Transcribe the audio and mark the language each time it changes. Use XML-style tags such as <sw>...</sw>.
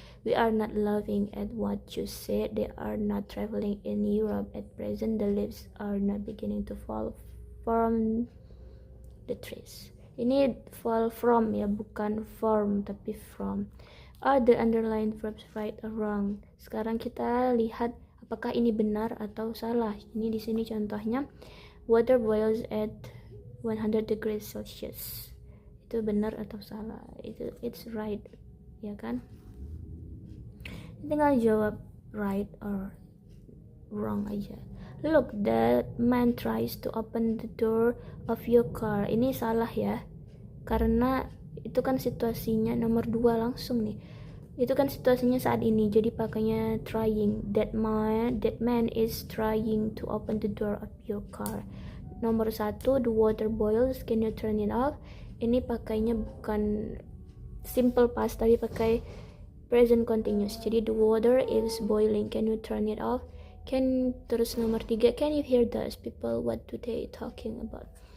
<en>We are not laughing at what you said. They are not traveling in Europe at present. The leaves are not beginning to fall from the trees.</en> <id>Ini fall from ya, bukan from tapi from.</id> <en>Are the underlined verbs right or wrong?</en> <id>Sekarang kita lihat apakah ini benar atau salah. Ini di sini contohnya,</id> <en>water boils at 100 degrees Celsius.</en> <id>Itu benar atau salah?</id> <en>It's right,</en> <id>ya kan? Tinggal jawab right or wrong aja.</id> <en>Look, that man tries to open the door of your car.</en> <id>Ini salah ya, karena itu kan situasinya nomor 2 langsung nih. Itu kan situasinya saat ini, jadi pakainya trying.</id> <en>That man is trying to open the door of your car. Nomor 1, the water boils, can you turn it off?</en> <id>Ini pakainya bukan simple past tapi pakai present continuous.</id> <en>Jadi the water is boiling, can you turn it off?</en> <id>Terus nomor 3,</id> <en>can you hear those people, what do they talking about?</en>